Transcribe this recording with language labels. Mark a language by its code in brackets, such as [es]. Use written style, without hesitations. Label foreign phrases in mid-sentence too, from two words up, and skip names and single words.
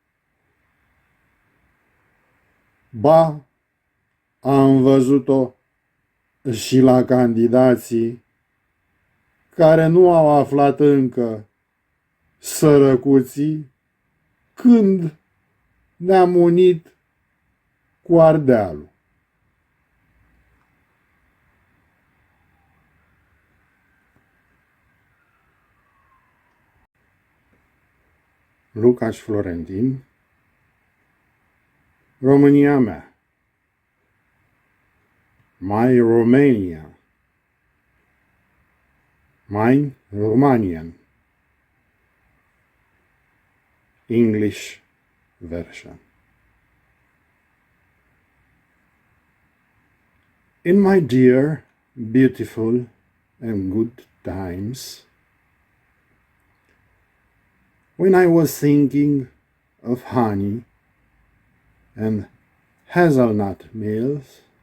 [ro] Ba, am văzut-o și la candidații care nu au aflat încă, sărăcuții, când ne-am unit cu Ardealul. Lucaci Florentin, România Mea, [en] My Romania, Mine Romanian, English version. In my dear, beautiful and good times, when I was thinking of honey and hazelnut meals,